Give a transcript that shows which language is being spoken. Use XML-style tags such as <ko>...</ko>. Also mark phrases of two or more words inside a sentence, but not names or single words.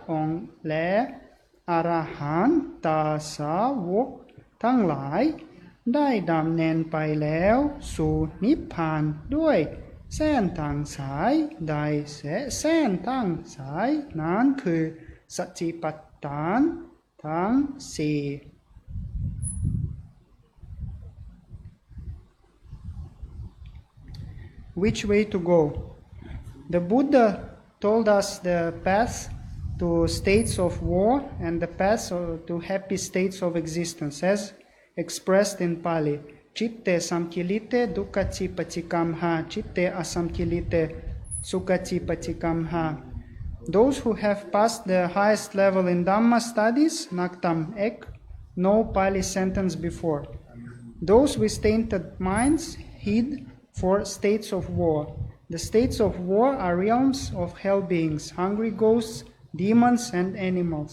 <th>องค์และอรหันตสาวกทั้งหลายได้ดำเนินไปแล้วสู่นิพพานด้วยเส้นทางสายใดเส้นทางสายนั้นคือสัจจิปัฏฐานทั้งสี่</th> <en>Which way to go? The Buddha told us the path to states of war and the path to happy states of existence as expressed in Pali.</en> <pi>Chitte samkilite dukkati patikamha, chitte asamkilite sukkati patikamha.</pi> <en>Those who have passed the highest level in Dhamma studies, Naktam Ek, know Pali sentence before. Those with tainted minds heed for states of war. The states of war are realms of hell beings, hungry ghosts, demons, and animals.</en>